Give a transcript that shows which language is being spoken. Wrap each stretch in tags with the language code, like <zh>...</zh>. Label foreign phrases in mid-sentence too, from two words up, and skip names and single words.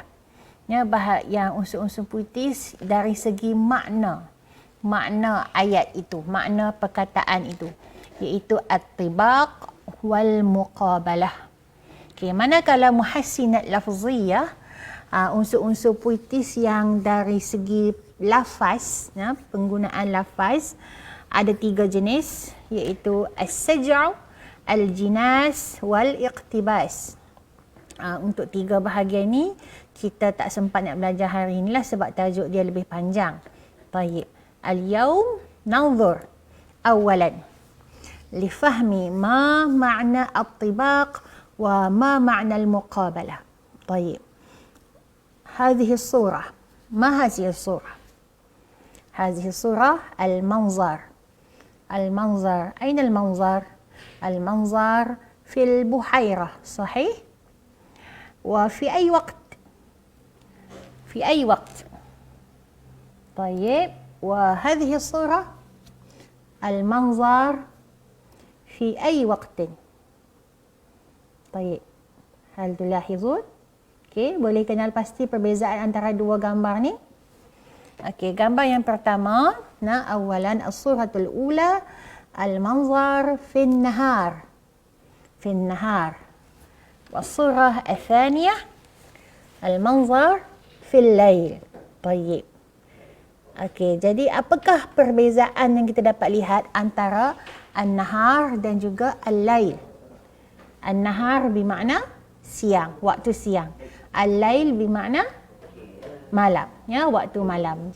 <ms>Yang unsur-unsur puitis dari segi makna ayat itu, makna perkataan itu, iaitu</ms> <ar>الطباق والمقابلة.</ar> <ms>Okey, manakala</ms> <ar>محسنات لفظية,</ar> <ms>unsur-unsur puitis yang dari segi lafaz, penggunaan lafaz, ada 3 jenis, iaitu</ms> <ar>السجع، الجناس والاقتباس.</ar> <ms>Untuk 3 bahagian ini kita tak sempat nak belajar hari inilah sebab tajuk dia lebih panjang.</ms> <ar>Tayyib. اليوم ننظر أولا لفهم ما معنى الطباق وما معنى المقابلة. Tayyib. هذه الصورة ما هذه الصورة؟ هذه الصورة المنظر. المنظر أين المنظر؟ المنظر في البحيرة صحيح؟ وفي أي وقت؟ في أي وقت؟ طيب وهذه الصورة المنظر في أي وقت؟ طيب هل تلاحظون؟</ar> <ms>Okey, boleh kenal pasti perbezaan antara dua gambar ni? Okey, gambar yang pertama,</ms> <ar>أولا الصورة الأولى المنظر في النهار. في النهار. والصورة الثانية المنظر في الليل. طيب.</ar> <ms>Okey, jadi apakah perbezaan yang kita dapat lihat antara an-nahar dan juga al-lail? An-nahar bermakna siang, waktu siang. Al-lail bermakna malam, ya, waktu malam.</ms>